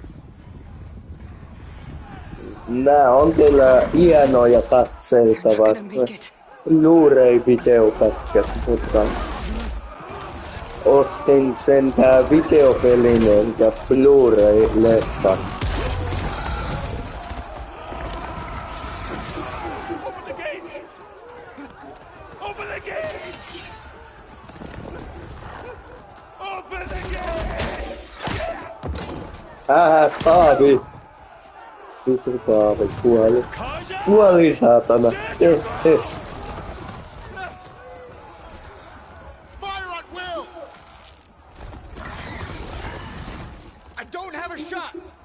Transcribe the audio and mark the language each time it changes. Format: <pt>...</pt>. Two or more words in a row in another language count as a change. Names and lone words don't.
<fi>Nää on kyllä hienoja katseltavaa. Blu-ray videopätkät, mutta Ostin sen tää videopelin enkä Blu-ray-leffan.</fi> <en>Open the gates! Open the gates! Open the gates!</en> <fi>Paavi! Vittu Paavi kuoli. Kuoli saatana.</fi> <en>Fire at will! I don't have a shot!</en>